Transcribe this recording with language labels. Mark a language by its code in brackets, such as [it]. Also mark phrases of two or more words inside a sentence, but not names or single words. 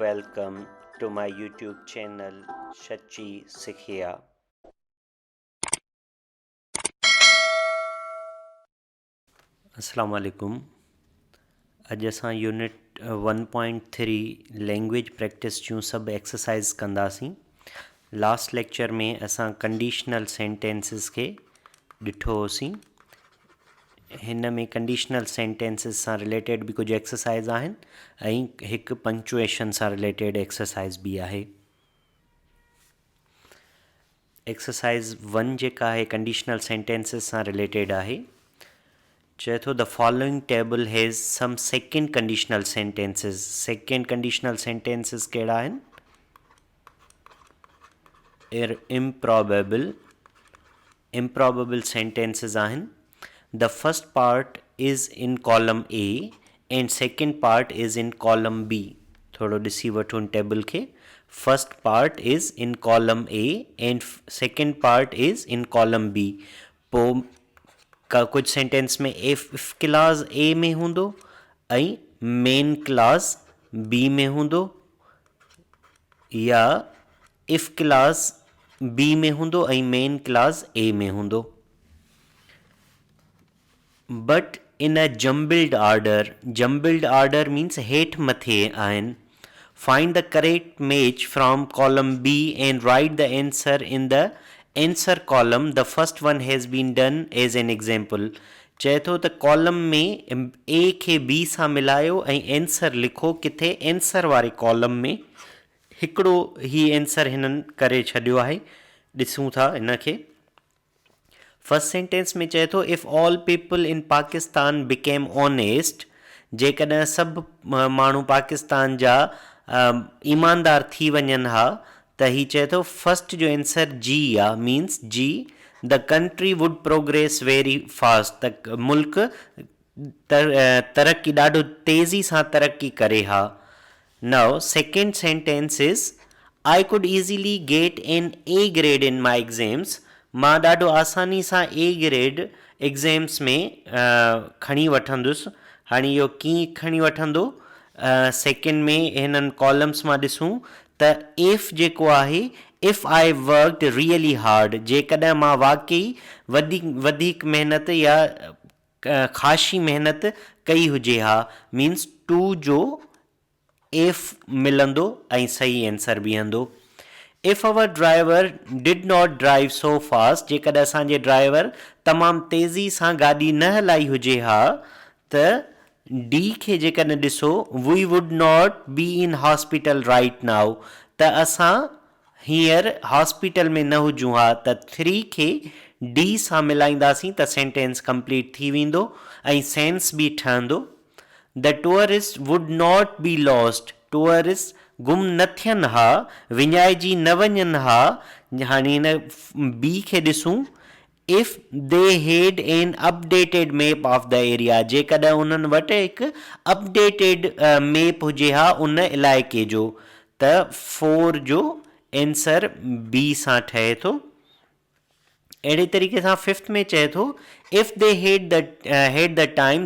[en] welcome to my YouTube channel Shachi Sikhiya. [ar] السلام عليكم. [sd] अॼु असां यूनिट 1.3 [en] language practice [sd] जूं सभु एक्सरसाइज़ कंदासीं. [en] last lecture [sd] में असां [en] conditional sentences [sd] खे ॾिठो होसीं. हिन में [en] conditional sentences [sd] सां रिलेटेड बि कुझु एक्सरसाइज़ आहिनि ऐं हिकु पंक्चुएशन सां रिलेटेड एक्सरसाइज़ बि आहे. एक्सरसाइज़ 1 जेका आहे [en] conditional sentences [sd] सां रिलेटेड आहे. चए थो [en] the following table has some second conditional sentences. second conditional sentences [sd] कहिड़ा आहिनि? [en] improbable sentences आहिनि. The first part is in column A and second part is in column B. [sd] थोड़ो ॾिसी वठो टेबल खे. [en] First part is in column A and second part is in column B. [sd] पोइ कुछ सेंटेंस में [en] if class A [sd] में हूंदो ऐं [en] main class B [sd] में हूंदो, या [en] if class B [sd] में हूंदो ऐं [en] main class A [sd] में हूंदो. [en] But in a jumbled order means [sd] हेठ मथे आहिनि. [en] Find the correct match from column B and write the answer in the answer column. The first one has been done as an example. [sd] चए थो त कॉलम में A खे B सां मिलायो ऐं आंसर लिखो. किथे? आंसर वारे कॉलम में. हिकिड़ो ही आंसर हिननि करे छॾियो आहे. ॾिसूं था हिन खे. [en] first sentence [sd] में चए थो [en] if all people in Pakistan became honest. [sd] जेकॾहिं सभु माण्हू पाकिस्तान जा ईमानदार थी वञनि हा त ही चए थो फर्स्ट जो आंसर जी आहे. [en] means G the country would progress very fast. [sd] त मुल्क तरक़ी ॾाढो तेज़ी सां तरक़ी करे हा. [en] now second sentence is I could easily get an A grade in my exams. [sd] मां ॾाढो आसानी सां [en] A grade exams [sd] में खणी वठंदुसि. हाणे इहो कीअं खणी वठंदो? सेकेंड में हिननि कॉलम्स मां ॾिसूं त इफ़ जेको आहे [en] if I worked really hard. [sd] जेकॾहिं मां वाकई वधीक महिनत या ख़ासी महिनत कई हुजे हा. [en] means two [sd] जो इफ़ मिलंदो ऐं सही आंसर बीहंदो. [en] if our driver did not drive so fast. [sd] जेकॾहिं असांजे ड्राइवर तमामु तेज़ी सां गाॾी न हलाई हुजे हा त डी खे जेकॾहिं ॾिसो [en] we would not be in hospital right now. [sd] त असां हींअर हॉस्पिटल में न हुजूं हा. त 3 खे डी सां मिलाईंदासीं त [en] sentence complete [sd] थी वेंदो ऐं सेंस बि ठहंदो. [en] the tourist would not be lost. [sd] टूरिस्ट गुम न थियनि हा, विञाइजी न वञनि हा. हाणे हिन बी खे ॾिसूं [en] if they had an updated map of the area. [sd] जेकॾहिं उन्हनि वटि हिकु [en] updated map [sd] हुजे हा उन इलाइक़े जो त 4 जो आंसर बी सां ठहे थो. अहिड़े तरीक़े सां फिफ्थ में चए थो [en] if they had the time.